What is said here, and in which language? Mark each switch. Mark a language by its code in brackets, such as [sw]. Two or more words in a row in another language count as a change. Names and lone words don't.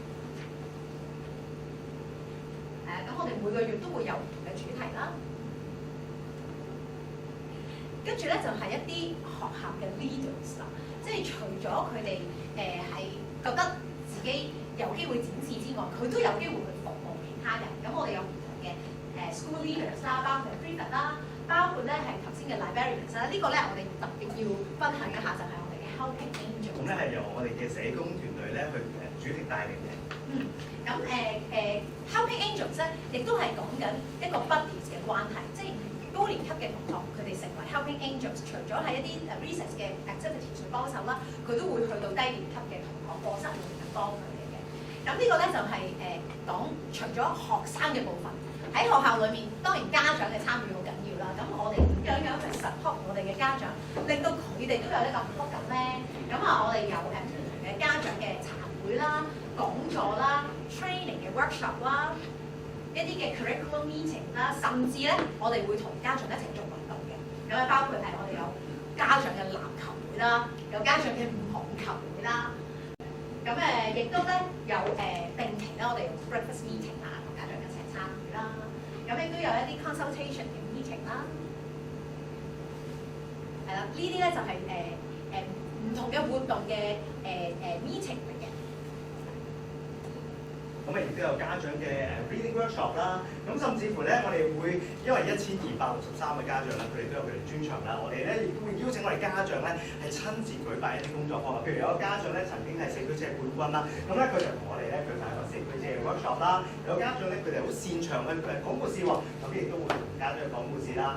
[yue] 咁我哋每個月都會有唔同嘅主題啦。跟住咧就係一啲學校嘅 leaders 啦，即係除咗佢哋係覺得自己有機會展示之外，佢都有機會去服務其他人。咁我哋有唔同嘅 [en] school leaders [yue] 啦，包括 prefect 啦，包括咧係頭先嘅 librarians 啦。呢個咧我哋特別要分享一下，就係我哋嘅 [en] helping angels。 [yue] 咁咧係由我哋嘅社工團隊咧去主力帶領嘅。咁 [en] helping angels [yue] 咧，亦都係講緊一個 buddies 嘅關係，即係高年級嘅同學，佢哋成為 [en] helping angels， [yue] 除咗係一啲 recess 嘅 activities 去幫手啦，佢都會去到低年級嘅同學課室裏面幫佢哋嘅。咁呢個咧就係講除咗學生嘅部分，喺學校裏面，當然家長嘅參與好緊要啦。咁我哋點樣去 support 我哋嘅家長，令到佢哋都有呢個幸福感咧？咁我哋有唔同嘅家長嘅茶會啦、講座啦、training 嘅 workshop 啦。一啲嘅 [en] curriculum meeting [yue] 啦，甚至咧，我哋會同家長一齊做運動嘅。咁啊，包括係我哋有家長嘅籃球會啦，有家長嘅羽毛球會啦。咁亦都咧有定期咧，我哋用 [en] breakfast meeting [yue] 啊，同家長一齊參與啦。咁亦都有一啲 consultation 嘅 meeting 啦。係啦，呢啲咧就係唔同嘅活動嘅meeting 嚟嘅。咁亦都有家長嘅 [en] reading workshop [yue] 啦，咁甚至乎咧，我哋會因為1263位家長啦，佢哋都有佢哋專長啦，我哋咧亦都會邀請我哋家長咧係親自舉辦一啲工作坊啊，譬如有個家長咧曾經係4區車冠軍啦，咁咧佢就同我哋咧舉辦一個4區車嘅 workshop 啦，有家長咧佢哋好擅長去講故事喎，咁亦都會同家家長去講故事啦。